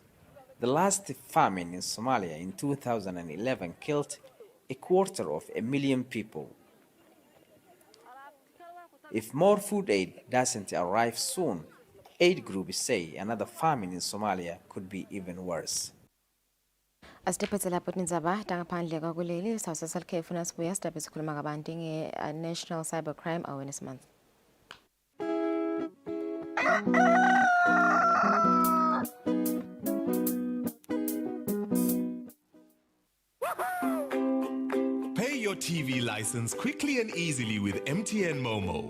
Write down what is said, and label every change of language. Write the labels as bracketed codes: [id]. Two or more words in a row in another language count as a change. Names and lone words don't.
[en] The last famine in Somalia in 2011 killed 250,000 people. If more food aid doesn't arrive soon, aid groups say another famine in Somalia could be even worse. [ss] Asitephethe lapho tindzaba tangaphandle kwakuleli sawusesalike funa sibuya sidabhe sikhuluma kabanti nge-National Cybercrime Awareness Month. [en] Pay your TV license quickly and easily with MTN Momo.